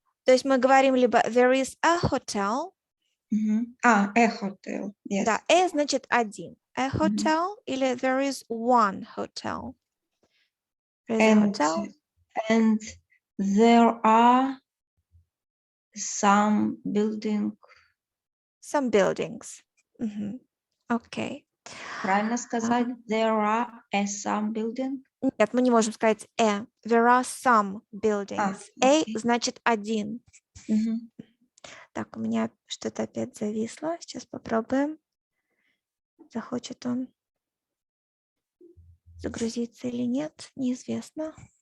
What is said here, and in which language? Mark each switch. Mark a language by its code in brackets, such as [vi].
[ru] То есть мы говорим либо [en] there is a hotel. A hotel. Yes. [ru] Да, a значит один. [en] A hotel [ru] или [en] there is one hotel. There is a hotel. And there are some buildings. Some buildings. Окей. [ru] Правильно сказать? [en] There are some buildings? [ru] Нет, мы не можем сказать a. [en] There are some buildings. [ru] A значит один. Так, у меня что-то опять зависло. Сейчас попробуем. Захочет он загрузиться или нет, неизвестно.